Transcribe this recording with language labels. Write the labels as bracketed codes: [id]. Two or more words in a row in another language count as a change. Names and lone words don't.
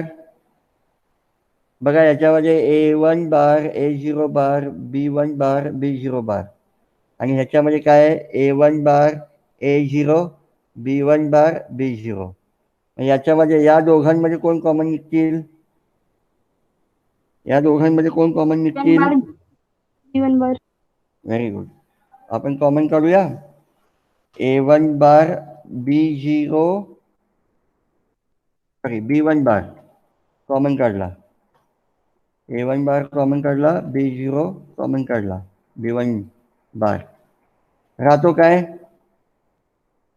[mr] बघा याच्यामध्ये A1 बार A0 बार B1 बार B0 बार आणि ह्याच्यामध्ये काय आहे? A1 बार A0 B1 बार B0. याच्यामध्ये या दोघांमध्ये कोण कॉमन निघतील? या दोघांमध्ये कोण कॉमन 1 निघतील? bar B1 bar [en] very good. [mr] आपण कॉमन काढूया. A1 बार B0 सॉरी B1 बार कॉमन काढला. A1 बार कॉमन काढला, B0 कॉमन काढला, B1 बार राहतो काय?